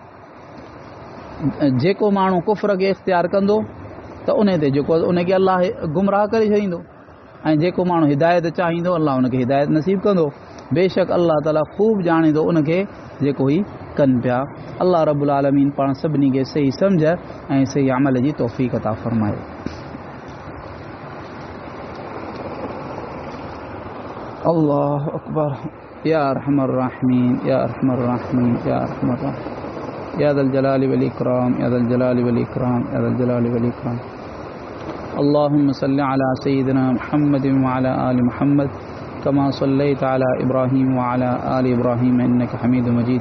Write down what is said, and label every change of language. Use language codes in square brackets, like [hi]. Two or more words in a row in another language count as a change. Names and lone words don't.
[sd] जेको माण्हू कुफ्र खे इख़्तियार कंदो त उन ते जेको उनखे अल्लाह गुमराह करे छॾींदो, ऐं जेको माण्हू हिदायत चाहींदो अल्लाह उनखे हिदायत नसीब कंदो। बेशक अल्लाह ताला ख़ूब ॼाणे थो उनखे जेको ही कनि पिया। अल्लाह [ar] رب العالمين [sd] पाण सभिनी खे सही सम्झ ऐं सही अमल जी तौफ़ीक़ अता फ़रमाए। [ar] الله أكبر. يا أرحم الراحمين، يا أرحم الراحمين، يا أرحم الراحمين، يا ذا الجلال والإكرام، يا ذا الجلال والإكرام، يا ذا الجلال والإكرام. اللهم صل على سيدنا محمد وعلى آل محمد كما صليت على إبراهيم وعلى آل إبراهيم إنك حميد مجيد.